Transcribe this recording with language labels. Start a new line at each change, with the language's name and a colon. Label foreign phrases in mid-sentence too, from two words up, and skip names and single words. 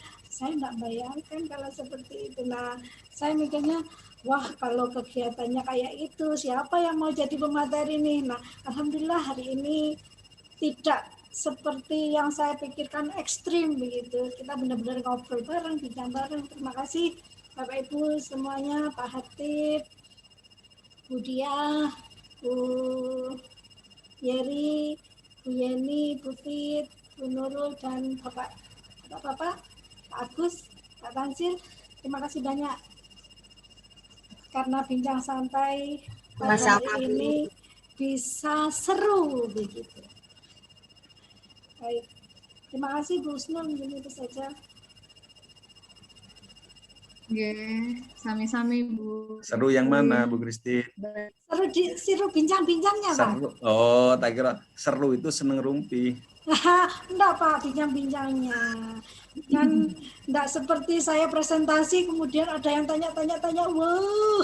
Indonesian: Saya nggak bayangkan kalau seperti itu. Nah, saya mikirnya, wah kalau kegiatannya kayak itu, siapa yang mau jadi pemateri ini? Nah, alhamdulillah hari ini tidak seperti yang saya pikirkan ekstrim begitu. Kita benar-benar ngobrol bareng, bincang bareng. Terima kasih Bapak Ibu semuanya, Pak Hatip, Bu Diah, Bu Yeri, Bu Yeni, Bu Fit, Bu Nurul, dan Bapak-Bapak, Pak Agus, Pak Tansil. Terima kasih banyak karena bincang santai pada hari ini bisa seru begitu. Baik, terima kasih Bu Husnul, mungkin itu saja. Oke,
Javanese: sami-sami Bu.
Indonesian: Seru yang mana Bu Kristi? Seru bincang-bincangnya Pak. Seru.
Javanese: Oh, tak kira seru itu seneng rumpi.
Indonesian: Enggak Pak, bincang-bincangnya. Kan enggak seperti saya presentasi kemudian ada yang tanya-tanya, wow.